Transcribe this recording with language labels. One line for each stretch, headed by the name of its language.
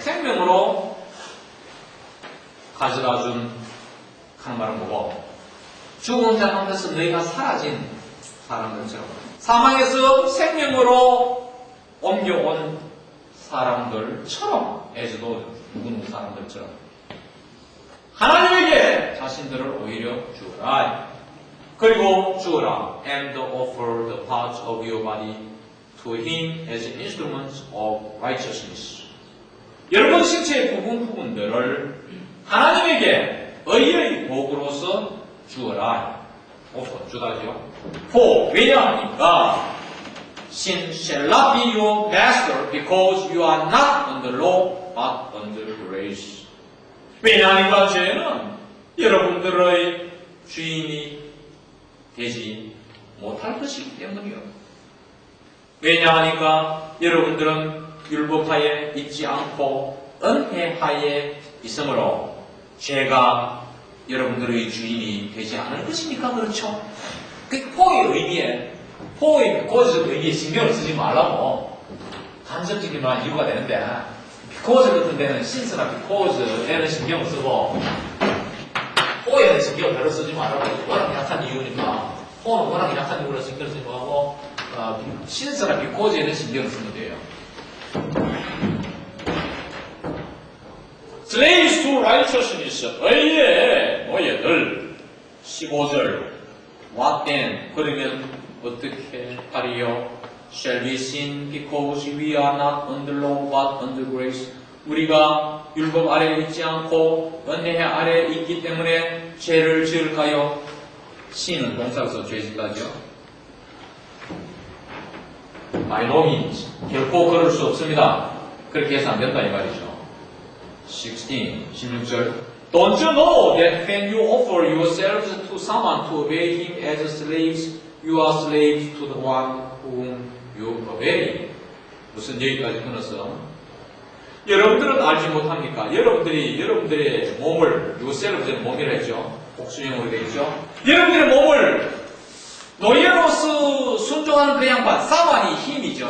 Korean: 생명으로 가져다 준 하는 말은 뭐고? 죽은 자 가운데서 너희가 사라진 사람들처럼 사망에서 생명으로 옮겨온 사람들처럼 애주도 누구누구 사람들처럼 하나님에게 자신들을 오히려 주어라. 그리고 주어라.
English: And offer the parts of your body to him as instruments of righteousness.
Korean: 여러분 신체의 부분들을 하나님에게 의의 도구로서 주어라. 주다죠.
English: For
Korean: 왜냐하니까
English: sin shall not be your master because you are not under law but under grace.
Korean: 왜냐하니까 죄는 여러분들의 주인이 되지 못할 것이기 때문이요. 왜냐하니까 여러분들은 율법하에 있지 않고 은혜하에 있으므로 죄가 여러분들의 주인이 되지 않을 것이니까 그렇죠. 그 포의 의미에, 포의 비코즈의 의미에 신경을 쓰지 말라고 간접적인 말 이유가 되는데, 비코즈 같은 데는 신스나 비코즈에는 신경을 쓰고 포에는 신경을 별로 쓰지 말라고. 워낙 약한 이유니까 톤은 워낙 약한 누구라 신경 쓰지 말고 신스나 비코즈에는 신경을 쓰면 돼요.
English: Slaves to righteousness,
Korean: 의의 노예들. 15절.
English: What then?
Korean: 그러면 어떻게 하리요?
English: Shall we sin because we are not under law but under grace?
Korean: 우리가 율법 아래에 있지 않고 은혜 아래에 있기 때문에 죄를 지을까요? sin은 동사로서 죄짓다죠.
English: by no means.
Korean: 결코 그럴 수 없습니다. 그렇게 해서 안 된다 이 말이죠. 16절.
English: Don't you know that when you offer yourselves to someone to obey him as slaves, you are slaves to the one whom you obey?
Korean: 무슨 여기까지 끊었어? 여러분들은 알지 못합니까? 여러분들의 몸을, yourselves는 몸이라 했죠. 복수형으로 되겠죠. 여러분들의 몸을 노예로서 순종하는 그 양반, 사만이 힘이죠.